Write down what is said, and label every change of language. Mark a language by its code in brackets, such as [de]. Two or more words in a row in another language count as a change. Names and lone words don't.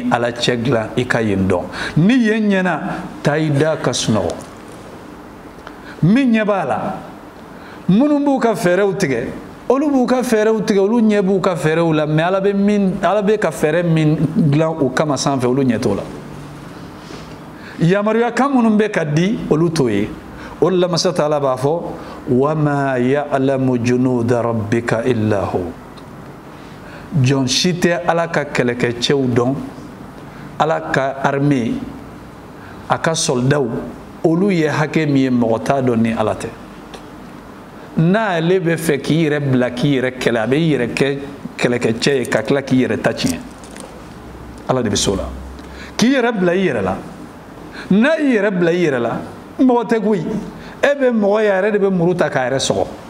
[bm] Ala cɛ dilan i ka yen dɔn ni yen ɲɛna taa i da ka sunɔgɔ min ɲɛ b'a la minnu b'u ka fɛɛrɛw tigɛ olu b'u ka fɛɛrɛw tigɛ olu ɲɛ b'u ka fɛɛrɛw la mais Ala bɛ ka fɛɛrɛ min dilan u kama sanfɛ olu ɲɛ t'o la yamaruya kan minnu bɛ ka di olu t'o ye o de la Masa Taala b'a fɔ [ar] وما يعلم جنود ربك إلا هو [bm] jɔn si tɛ Ala ka kɛlɛkɛcɛw dɔn Ala ka armée a ka soldaw olu ye hakɛ min ye mɔgɔ t'a dɔn ni Ala tɛ n'ale bɛ fɛ k'i yɛrɛ bila k'i yɛrɛ kɛlɛ a bɛ i yɛrɛ kɛ kɛlɛkɛcɛ ye ka tila k'i yɛrɛ ta tiɲɛ Ala de bɛ s'o la k'i yɛrɛ bila i yɛrɛ la n'a y'i yɛrɛ bila i yɛrɛ la mɔgɔ tɛ koyi e bɛ mɔgɔ ye a yɛrɛ de bɛ muru ta k'a yɛrɛ sɔgɔ